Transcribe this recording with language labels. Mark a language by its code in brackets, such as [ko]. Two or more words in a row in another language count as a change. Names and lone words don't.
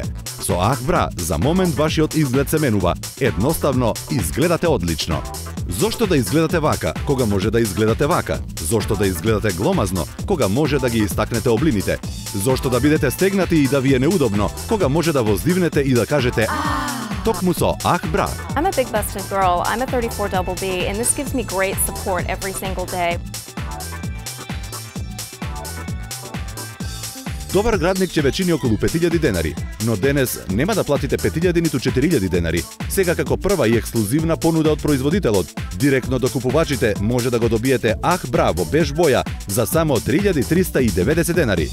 [mk] Со Ах Бра за момент вашиот изглед се менува. Едноставно изгледате одлично. Зошто да изгледате вака, кога може да изгледате вака? Зошто да изгледате гломазно, кога може да ги истакнете облините? Зошто да бидете стегнати и да ви е неудобно, кога може да воздивнете и да кажете токму со Ах Бра. [en] I'm a big busted girl. I'm a 34 double B, and this gives me great support every single day. [mk] Добар градник ќе ве чини околу 5000 денари, но денес нема да платите 5000 ниту 4000 денари. Сега како прва и ексклузивна понуда од производителот, директно до купувачите може да го добиете Ах Бра во беж боја за само 3390 денари.